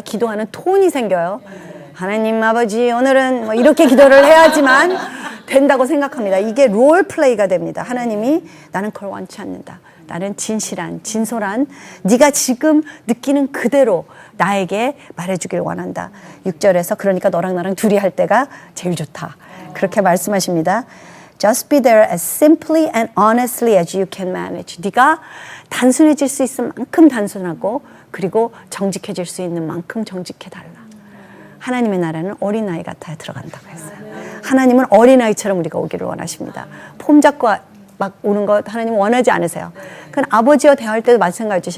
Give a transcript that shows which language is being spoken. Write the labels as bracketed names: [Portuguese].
[Korean] 기도하는 톤이 생겨요. 하나님 아버지 오늘은 뭐 이렇게 기도를 해야지만 된다고 생각합니다. 이게 롤플레이가 됩니다. 하나님이 나는 그걸 원치 않는다. 나는 진실한, 진솔한 네가 지금 느끼는 그대로 나에게 말해주길 원한다. 6절에서 그러니까 너랑 나랑 둘이 할 때가 제일 좋다. 그렇게 말씀하십니다. [English] Just be there as simply and honestly as you can manage. [Korean] 네가 단순해질 수 있을 만큼 단순하고 그리고 정직해질 수 있는 만큼 정직해달라. 하나님의 나라는 어린아이 같아야 들어간다고 했어요. 하나님은 어린아이처럼 우리가 오기를 원하십니다. 폼 잡고 막 오는 것 하나님은 원하지 않으세요. 그건 아버지와 대화할 때도 마찬가지죠.